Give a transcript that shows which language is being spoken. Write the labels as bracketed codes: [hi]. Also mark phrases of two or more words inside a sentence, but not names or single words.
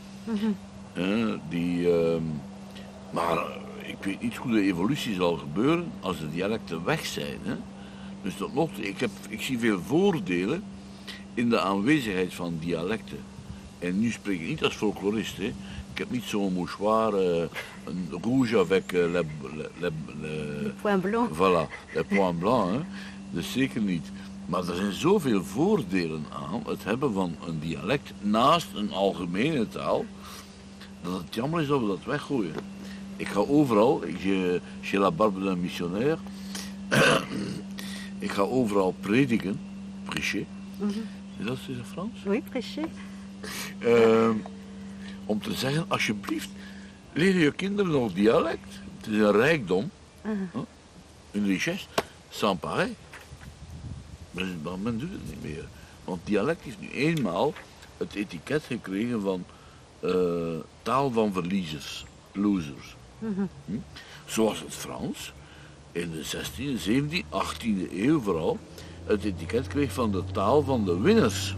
[nl] Maar ik weet niet hoe de evolutie zal gebeuren als de dialecten weg zijn. Hè. Dus tot nog toe, ik zie veel voordelen in de aanwezigheid van dialecten. En nu spreek ik niet als folklorist. Hè. Ik heb niet zo'n mouchoir, een [fr] rouge avec le point blanc. Voilà, le point blanc. [nl] Hè. Dus zeker niet. Maar er zijn zoveel voordelen aan het hebben van een dialect naast een algemene taal, dat het jammer is dat we dat weggooien. Ik ga overal, [fr] chez la barbe d'un missionnaire, [nl] ik ga overal prediken, prêcher. Is dat in Frans? [fr] Oui, prêcher. [nl] Om te zeggen, alsjeblieft, leer je kinderen nog dialect. Het is een rijkdom, een richesse, [fr] sans pareil. [nl] Maar men doet het niet meer. Want dialect is nu eenmaal het etiket gekregen van taal van verliezers, losers. Zoals het Frans in de 16e, 17e, 18e eeuw vooral het etiket kreeg van de taal van de winners.